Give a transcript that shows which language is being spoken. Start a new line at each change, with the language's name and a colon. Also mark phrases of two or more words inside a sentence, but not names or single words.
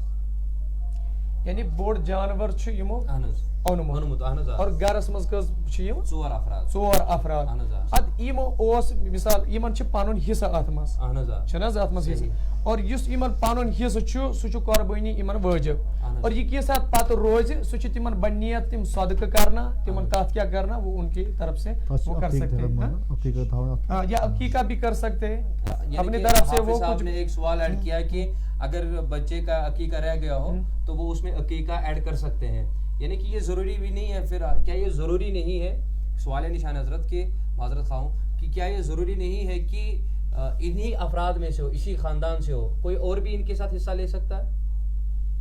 Kashmiri: یعنی بوٚڑ جانور چھُ یِمو اوٚنمُت اور گرس منٛز کٔژ چھِ یِم 4 افراد ادٕ یِمو اوس مِثال یِمن چھِ پنُن حصہٕ اتھ منٛز چھُنہٕ حظ اتھ منٛز حصہٕ اور یُس یِمن پنُن حصہٕ چھُ سُہ چھُ قۄربٲنی یِمن وٲجب اور یہِ کینٛژھ ساتہٕ پتہٕ روزِ سُہ چھِ تِمن بنیت تِم صدقہٕ کرنا تِمن تتھ کیٛاہ کرنا
Urdu: وہ ان کی طرف سے وہ کر سکتے ہیں یا عقیقہ بھی کر سکتے ہیں اپنی طرف سے. وہ کچھ نے ایک سوال ایڈ کیا کہ اگر بچے کا عقیقہ رہ گیا ہو تو وہ اس میں عقیقہ ایڈ کر سکتے ہیں یعنی کہ یہ ضروری بھی نہیں ہے پھر کیا یہ ضروری نہیں ہے سوال نشان حضرت کے معذرت خواہ ہوں کہ کیا یہ ضروری نہیں ہے کہ انہی افراد میں سے ہو اسی خاندان سے ہو کوئی اور بھی ان کے ساتھ حصہ لے سکتا ہے؟